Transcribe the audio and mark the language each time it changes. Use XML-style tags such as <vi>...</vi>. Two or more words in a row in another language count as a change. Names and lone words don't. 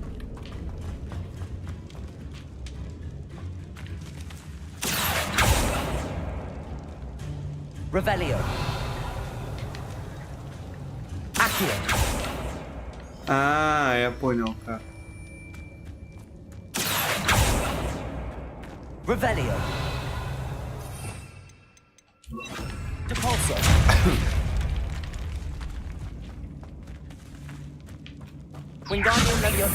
<ru>Revelio. Accio. А, я понял как. Revelio. Depulso. Wingardium Leviosa.</ru>